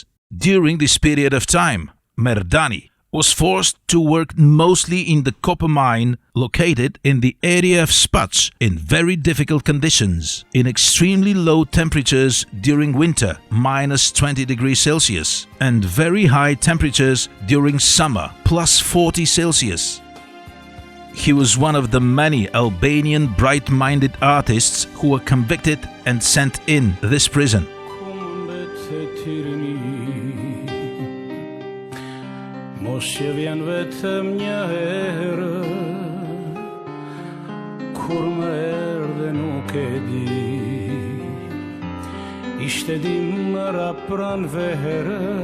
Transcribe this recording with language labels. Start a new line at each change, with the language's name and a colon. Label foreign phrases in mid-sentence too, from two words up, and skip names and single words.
English: During this period of time, Merdani was forced to work mostly in the copper mine located in the area of Spac in very difficult conditions, in extremely low temperatures during winter, minus 20 degrees Celsius, and very high temperatures during summer, plus 40 Celsius. He was one of the many Albanian bright-minded artists who were convicted and sent in this prison.
Albanian: Mos që vjen vetëm një herë, kur më erdhe nuk e di, ishte dimra pran verë,